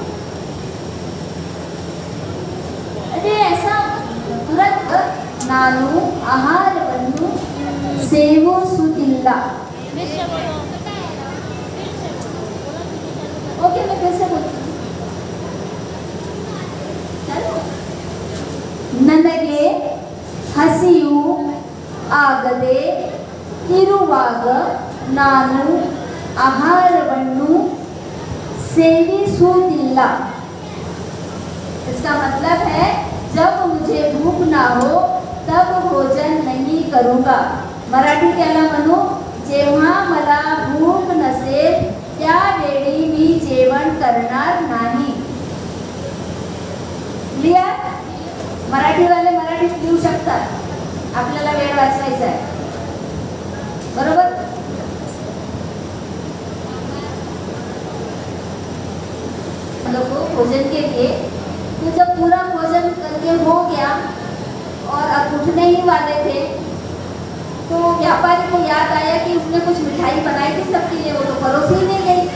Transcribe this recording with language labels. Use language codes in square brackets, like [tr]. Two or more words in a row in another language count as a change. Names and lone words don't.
[hi] अरे ऐसा तुरंत [kn] ನಾನು ಆಹಾರವನ್ನು ಸೇವಿಸುತ್ತಿಲ್ಲ। [hi] ओके, मैं फिर से बोलती हूँ। चलो, [kn] ನನಗೆ ಹಸಿವು ಆಗದೆ ಇರುವಾಗ ನಾನು ಆಹಾರವನ್ನು ಸೇವಿಸುವುದಿಲ್ಲ। [hi] इसका मतलब है जब मुझे भूख ना हो तब भोजन नहीं करूँगा। [mr] मराठी त्याला म्हणू, जेव्हा मला भूक नसेल त्यावेळी मी जेवण करणार नाही। [hi] लिया? [mr] मराठी वाले मराठीत लिहू शकतात, आपल्याला वेळ वाचवायचा आहे, बरोबर? [hi] लोगों भोजन के लिए तो जब पूरा भोजन करके हो गया और अब उठने ही वाले थे तो व्यापारी को याद आया कि उसने कुछ मिठाई बनाई थी सबके लिए, वो तो परोसी ही नहीं गई।